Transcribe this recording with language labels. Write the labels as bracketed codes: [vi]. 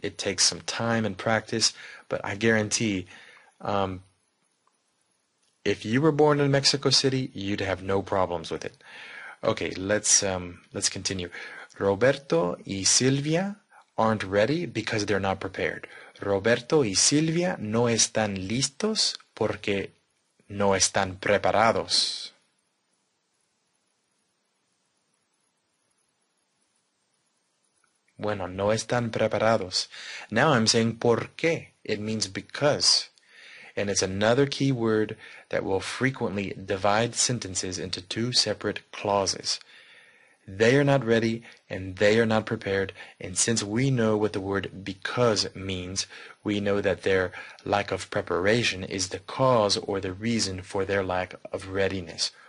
[en] It takes some time and practice, but I guarantee if you were born in Mexico City, you'd have no problems with it. Okay, let's continue. Roberto y Silvia aren't ready because they're not prepared. [es] Roberto y Silvia no están listos porque no están preparados. Bueno, no están preparados. [en] Now I'm saying por qué. It means because. And it's another key word that will frequently divide sentences into two separate clauses. They are not ready and they are not prepared. And since we know what the word because means, we know that their lack of preparation is the cause or the reason for their lack of readiness.